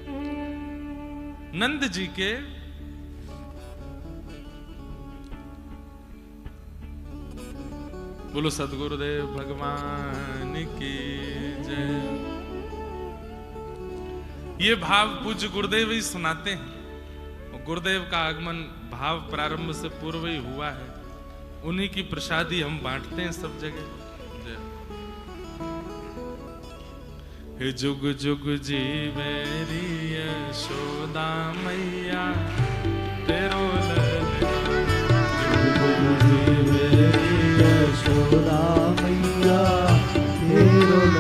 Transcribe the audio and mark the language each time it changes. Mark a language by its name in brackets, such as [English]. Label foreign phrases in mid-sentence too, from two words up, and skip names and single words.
[Hindi] नंद जी के बोलो सदगुरुदेव भगवान की जय। ये भाव पूज्य गुरुदेव ही सुनाते हैं। गुरुदेव का आगमन भाव प्रारंभ से पूर्व ही हुआ है। उन्हीं की प्रसादी हम बांटते हैं सब जगह। [Braj] हे जुग जुग जीवे री यशोदा मैया तेरो यशोदा मैया तेरो